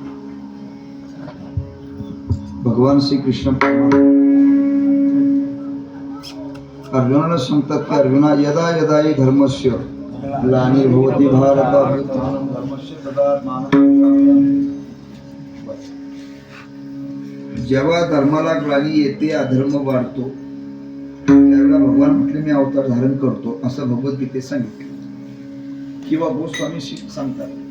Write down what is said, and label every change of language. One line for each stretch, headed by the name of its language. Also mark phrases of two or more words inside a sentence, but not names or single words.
Marathi: भगवान श्री कृष्ण अर्जुनाला सांगतात की अर्जुना
Sanskrit: यदा यदा हि धर्मस्य ग्लानिर्भवति भारत अभ्युत्थानं धर्मस्य तदात्मानं.
Marathi: जेव्हा धर्माला ग्लानी येते अधर्म वाढतो त्यावेळेला भगवान म्हटले मी अवतार धारण करतो असं भगवद्गीतेत सांगितलं किंवा गोस्वामी सांगतात.